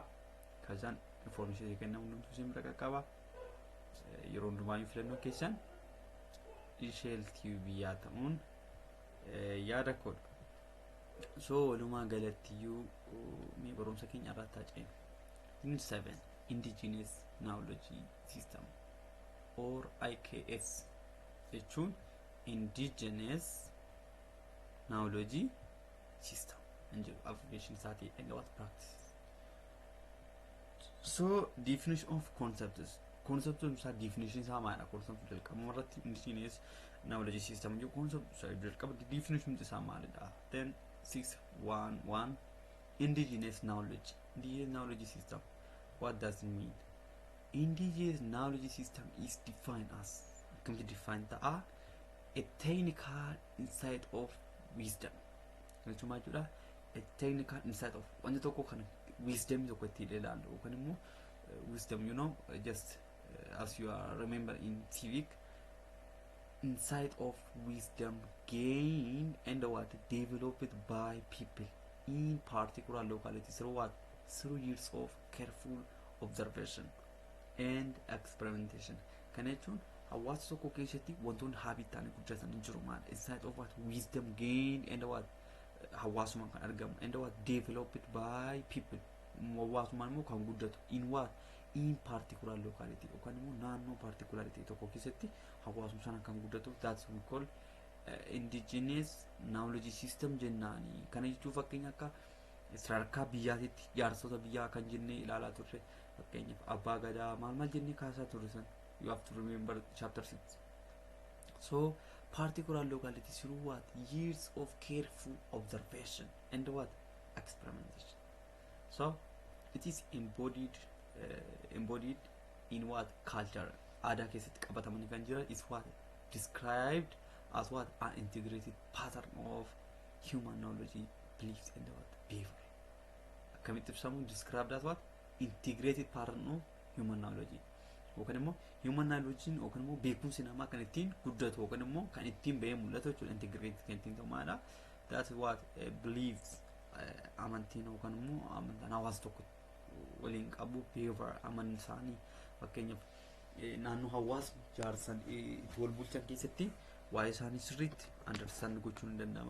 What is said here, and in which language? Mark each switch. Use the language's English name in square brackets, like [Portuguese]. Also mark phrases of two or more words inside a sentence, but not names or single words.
[Oromo] Kazaan information kennamu hundumtuu isin bira qaqqaba. Yeroo hundumaayyuu filannoo keessan isheel TV yaa ta'uun yaada kodha. So walumaa galatiyyuu mee barumsa keenya irratti haa ceenu. [English] Unit 7 Indigenous Knowledge System or IKS jechuun Indigenous Knowledge System and abbreviation isaatii and what practice. So definition of concepts. [Oromo] Concept isaa definition isaa maali? Concept jalqaba irratti [English] Indigenous Knowledge System [Oromo] jechuun concept jalqaba definition isaa maalidha? [English] Then 611 Indigenous Knowledge. Indigenous Knowledge System. What does it mean? Indigenous Knowledge System is defined as a technical insight of wisdom. A technical insight of wisdom. Wisdom, you know, just as you are remember in civic, insight of wisdom gained and what developed by people in particular localities through what? Through years of careful observation and experimentation. [Oromo] Kanechun hawaasa tokko keessatti wantoonni habitaan guddatan jiru maal? [English] Insight of what? Wisdom gained and what? [Oromo] Hawaasummaan kan argamu [English] and what? Developed by people. [Oromo] Hawaasummaan immoo kan guddatu [English] in what? In particular locality [Oromo] yookaan immoo naannoo particularity tokko keessatti hawaasummaan sana kan guddatu. [English] That's we call Indigenous Knowledge System jennaani. [Oromo] Kana jechuun fakkeenya akka sadarkaa biyyaatitti jaarsota biyyaa kan jennee ilaalaa turre fakkeenyaaf abbaa gadaa maal jennee kaasaa turre san [English] you have to remember chapter 6. So particular locality through what? Years of careful observation and what? Experimentation. So it is embodied in what? Culture. [Oromo] Aadaa keessatti qabatamanii kan jiran [English] is what? Described as what? An integrated pattern of human knowledge, beliefs and what? Behavior. [Oromo] Kamitti ibsamu [English] described as what? Integrated pattern of human knowledge. [Oromo] Yookaan immoo [English] human knowledge [Oromo] yookaan immoo beekumsi namaa kan ittiin guddatu yookaan immoo kan ittiin bahee mul'atu jechuudha. Integrated kan ittiin ta'u maala. [English] That's what beliefs [Oromo] amantiin yookaan immoo amantaan hawaasa tokko waliin qabu behavior amanni isaanii fakkeenyaaf naannoo hawaasni jaarsan itti wal bulchan keessatti waa'ee isaanii sirriitti understand gochuun ni danda'ama.